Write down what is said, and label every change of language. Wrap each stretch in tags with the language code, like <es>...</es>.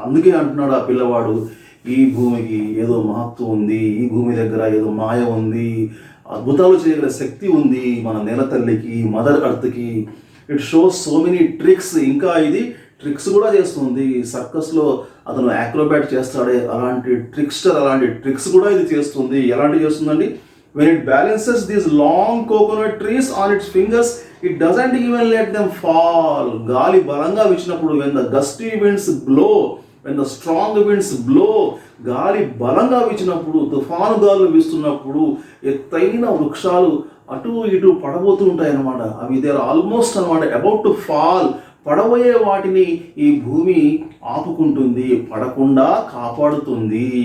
<te>అందుకే అంటున్నాడు ఆ పిల్లవాడు, ఈ భూమికి ఏదో మహత్వం ఉంది, ఈ భూమి దగ్గర ఏదో మాయ ఉంది, అద్భుతాలు చేయగల శక్తి ఉంది మన నేల తల్లికి, mother అర్త్కి.</te> <en>It shows so many tricks.</en> <te>ఇంకా ఇది ట్రిక్స్ కూడా చేస్తుంది. సర్కస్లో అతను యాక్రోబాట్ చేస్తాడే అలాంటి ట్రిక్స్టర్, అలాంటి ట్రిక్స్ కూడా ఇది చేస్తుంది. ఎలాంటివి చేస్తుందండి?</te> <en>when it balances these long coconut trees on its fingers it doesn't even let them fall.</en> <te>గాలి బలంగా వీచినప్పుడు,</te> <en>when the gusty winds blow,</en> <te>when the strong winds blow, గాలి బలంగా వీచినప్పుడు, తుఫాను గాలు వీస్తున్నప్పుడు ఎత్తైన వృక్షాలు అటు ఇటు పడబోతూ ఉంటాయి అన్నమాట. అవి</te> <en>they are almost</en> <te>అనమాట అబౌట్ టు ఫాల్. పడబోయే వాటిని ఈ భూమి ఆపుకుంటుంది, పడకుండా కాపాడుతుంది.</te>